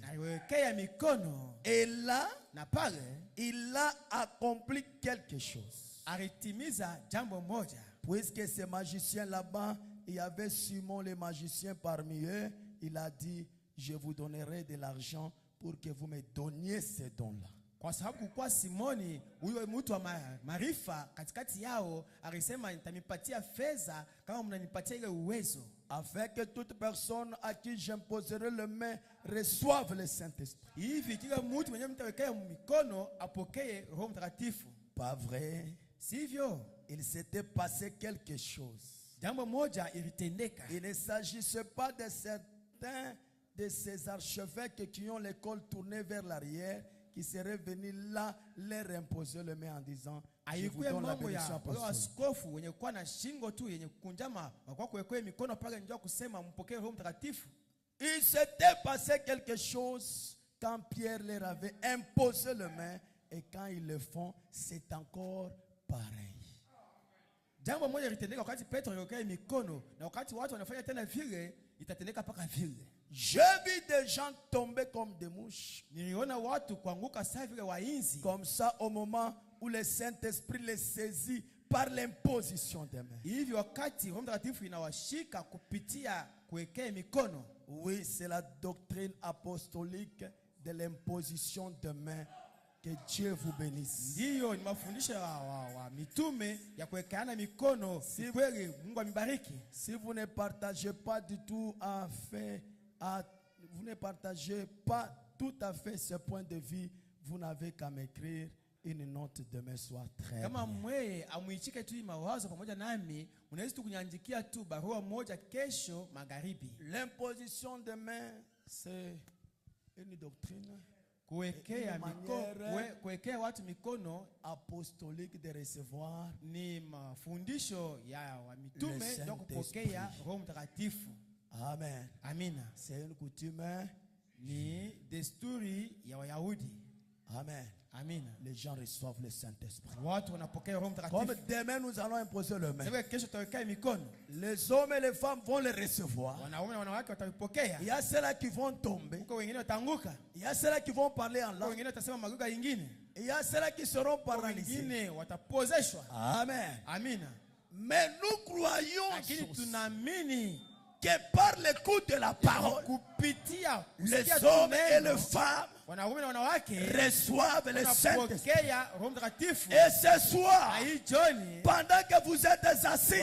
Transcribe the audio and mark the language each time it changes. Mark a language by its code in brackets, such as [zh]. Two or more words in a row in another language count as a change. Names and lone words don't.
[fr] Et là, il a accompli quelque chose. Puisque ces magiciens là-bas, il y avait Simon le magicien parmi eux, il a dit, je vous donnerai de l'argent pour que vous me donniez ces dons-là. [sw] Kwa sababu kwa Simoni huyo mtu wa maarifa katikati yao alisema nitanipatia fedha kama mnanipatia ile uwezo, [fr] afin que toute personne à qui j'imposerai le main reçoive le Saint-Esprit. [sw] Hivi kila mtu mwenye mtawekea mikono apokee Roho Mtakatifu. [fr] Pas vrai? [sw] Sivyo? [fr] Il s'était passé quelque chose. [sw] Jambo moja ilitendeka. [fr] Il ne s'agissait pas de certains de ces archevêques qui ont l'école tournée vers l'arrière, qui serait venu là leur imposer le main en disant je vous [sw] Haikuwa [fr] donne la [sw] mambo ya [fr] bénédiction [sw] wale [fr] apostolique. [sw] askofu wenye kuwa na shingo tu yenye kunjama kwa kuwekea mikono pale njoo kusema mpokee Roho Mtakatifu. [fr] Il s'était passé quelque chose quand Pierre leur avait imposé le main et quand ils le font, c'est encore pareil. [sw] Jambo moja litendeka wakati Petro aliwekea mikono na wakati watu wanafanya tena vile itatendeka paka vile. [fr] J'ai vu des gens tomber comme des mouches. [sw] Niliona watu kuanguka sawa vile wainzi. [fr] Comme ça au moment où le Saint-Esprit les saisit par l'imposition des mains. [sw] Hivi wakati Roho Mtakatifu inawashika kupitia kuwekea mikono. [fr] Oui, c'est la doctrine apostolique de l'imposition de mains. Que Dieu vous bénisse. [sw] Ndiyo ni mafundisho wa mitume ya kuwekeana mikono. Si kweli Mungu amibariki. [fr] Si vous ne partagez pas du tout vous ne partagez pas tout à fait ce point de vue, vous n'avez qu'à m'écrire une note demain soir très [sw] Kama [fr] bien. [sw] mwe amuichike tu mawazo pamoja nami, unaweza tu kunyandikia tu barua moja kesho magharibi. [fr] L'imposition de main, c'est une doctrine [sw] Kuwekea mikono, kuwekea watu mikono [fr] apostolique de recevoir [sw] ni mafundisho ya wa mitume ndio kupokea Roho Mtakatifu. [fr] Amen. [sw] Amina. [fr] C'est une coutume. [sw] Ni desturi ya Wayahudi. [fr] Amen. [sw] Amina. [fr] Les gens reçoivent le Saint-Esprit. [sw] Watu wanapokea Roho [fr] Comme [sw] Mtakatifu. [fr] demain nous allons imposer le main. [sw] Sasa kesho tutawekea mikono. [fr] Les hommes et les femmes vont le recevoir. [sw] Wanaume na wanawake watapokea. [fr] Il y a ceux-là qui vont tomber. [sw] Huko wengine wataanguka. [fr] Il y a ceux-là qui vont parler en [sw] Huko [fr] langue. [sw] wengine watasema lugha nyingine. [fr] Il y a ceux-là qui seront paralysés. [sw] Wengine watapozeshwa. [fr] Amen. [sw] Amina. [fr] Mais nous croyons [sw] Lakini tunaamini [fr] que par l'écoute de la parole, [sw] kupitia [fr] les hommes et les femmes [sw] wanaume na wanawake [fr] reçoivent le Saint-Esprit. [sw] wanapokea Roho Mtakatifu. [fr] Et ce soir, [sw] Hii jioni [fr] pendant que vous êtes assis,